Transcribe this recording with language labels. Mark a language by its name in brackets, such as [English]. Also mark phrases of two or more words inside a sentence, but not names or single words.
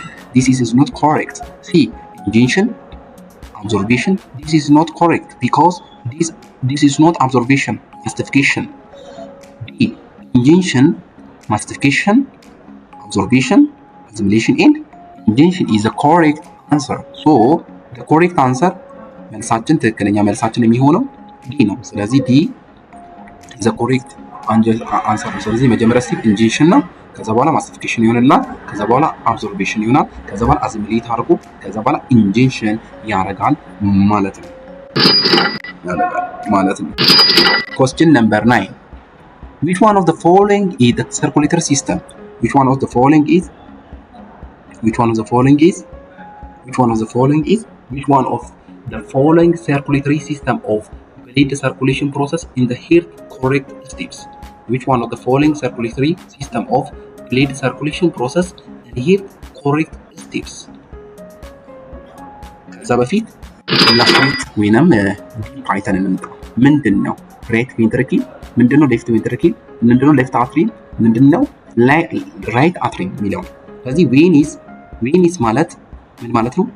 [English] This is not correct. C. Ingestion, absorption. This is not correct because this is not absorption, mastification. B. Ingestion, mastification, absorption, assimilation, and ingestion is the correct answer. So the correct answer [Amharic] መልሳችን ትክክለኛ መልሳችን የሚሆነው ዲ ነው። ስለዚህ ዲ [English] the correct answer [Amharic] ነው። ስለዚህ መጀመሪያ ስቴፕ ኢንጀክሽን ነው። ከዛ በኋላ ማስቲፊኬሽን ይሆንልናል። ከዛ በኋላ አብዞርቤሽን ይሆናል። ከዛ በኋላ አሲሚሌት አድርጎ ከዛ በኋላ ኢንጀክሽን ያደርጋል ማለት ነው። [English] Question number 9. Which one of the following is the circulatory system? Which one of the following is the following circulatory system of blood circulation process in the heart correct steps? Which one of the following circulatory system of blood circulation process in the heart correct steps? [Amharic] ከዛ በፊት ላስት ወይንም ፓይተን እንምጣ። ምንድነው [English] right ventricle? [Amharic] ምንድነው [English] left ventricle? [Amharic] ምንድነው [English] left atrium? [Amharic] ምንድነው [English] right atrium [Amharic] የሚለው? ስለዚህ ቬኒስ ማለት ምን ማለት ነው?